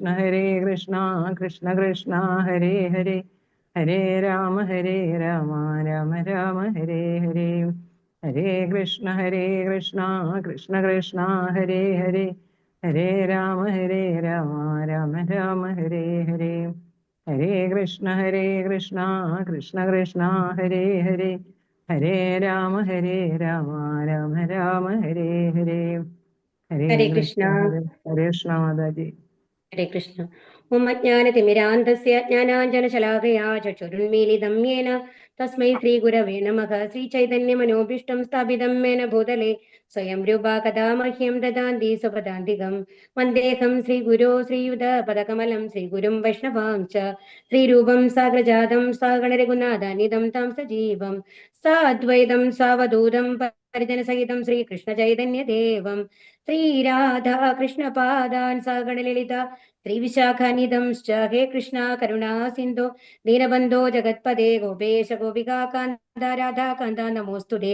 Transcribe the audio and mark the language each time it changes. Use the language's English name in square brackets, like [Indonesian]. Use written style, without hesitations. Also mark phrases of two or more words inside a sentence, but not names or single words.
[Sanskrit] കൃഷ്ണ കൃഷ്ണ ഹരേ ഹരേ ഹരേ രാമ രാമ രാമ ഹരേ ഹരേ ഹരേ കൃഷ്ണ കൃഷ്ണ കൃഷ്ണ ഹരേ ഹരേ ഹരേ രാമ രാമ രാമ ഹരേ ഹരേ ഹരേ കൃഷ്ണ കൃഷ്ണ കൃഷ്ണ ഹരേ ഹരേ ഹരേ രാമ രാമ രാമ ഹരേ ഹരേ ഹരേ കൃഷ്ണ ഹരേ കൃഷ്ണ മാതാജി. ഹരേ കൃഷ്ണ. ഓം അജ്ഞാനതിമിരാന്ധസ്യ ജ്ഞാനാഞ്ജനശലാകയാ ചക്ഷുരുന്മീലിതം യേന തസ്മൈ ശ്രീഗുരവേ നമഃ. ശ്രീചൈതന്യമനോഭീഷ്ടം സ്ഥാപിതം മേന ഭൂതലേ സ്വയം രൂപാ കഥാ മഹ്യം ദദാന്തി സ്വപദാന്തികം. വന്ദേഹം ശ്രീഗുരോ ശ്രീയുതപദകമലം ശ്രീഗുരും വൈഷ്ണവാം ച ശ്രീരൂപം സാഗ്രജാതം സാഗണരഘുനാഥാനിധം താം സജീവം സാദ്വൈതം സാവധൂതം പരിജനസഹിതം ശ്രീകൃഷ്ണചൈതന്യദേവം ശ്രീരാധാ കൃഷ്ണപാദാൻ സാഗണലളിത ശ്രീവിശാഖാനിധം ഹേ കൃഷ്ണ കരുണാ സിന്ധു ദീനബന്ധോ ജഗത്പദേ ഗോപേശ ഗോപികാന്ത രാധാകാന്ത നമോസ്തുതേ.